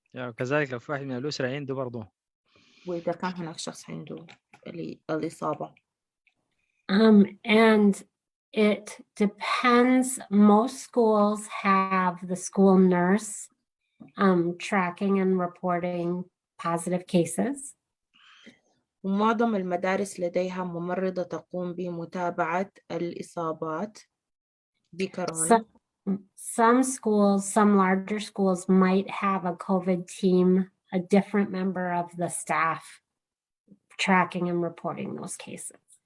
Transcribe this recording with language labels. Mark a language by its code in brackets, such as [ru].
[ar] كذلك لو في واحد من الأسرة عنده برضه. وإذا كان هناك شخص عنده الإصابة. [en] And it depends. Most schools have the school nurse tracking and reporting positive cases. [ar] ومعظم المدارس لديها ممرضة تقوم بمتابعة الإصابات بكورونا. [en] Some schools, some larger schools might have a COVID team, a different member of the staff tracking and reporting those cases.